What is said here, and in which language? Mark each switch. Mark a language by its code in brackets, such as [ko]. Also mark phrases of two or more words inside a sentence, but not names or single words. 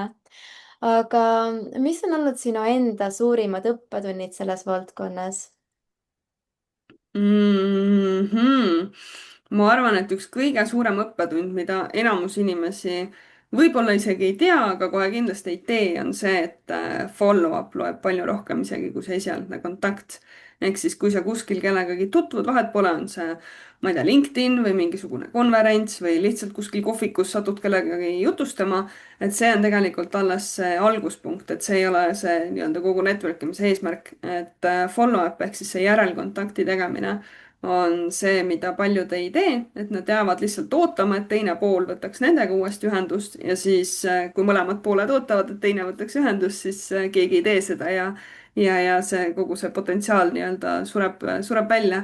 [et] aga mis on olnud sinu enda suurimad õppetunnid selles valdkonnas? Mhm. ma arvan, et üks kõige suurem õppetund, mida enamus inimesi võib-olla isegi ei tea, aga kohe kindlasti ei tee, on see, et follow-up loeb palju rohkem isegi kui see esialgne kontakt. ehk siis, kui sa kuskil kellegagi tutvud, vahet pole, on see, ma ei tea, LinkedIn või mingisugune konverents või lihtsalt kuskil kohvikus satud kellegagi jutustama, et see on tegelikult alles see alguspunkt, et see ei ole see nii-öelda kogu network imise eesmärk, et follow-up ehk siis see järelkontakti tegemine on see, mida paljud ei tee, et nad jäävad lihtsalt ootama, et teine pool võtaks nendega uuesti ühendust ja siis, kui mõlemad pooled ootavad, et teine võtaks ühendust, siis keegi ei tee seda ja see kogu see potentsiaal nii-öelda sureb välja.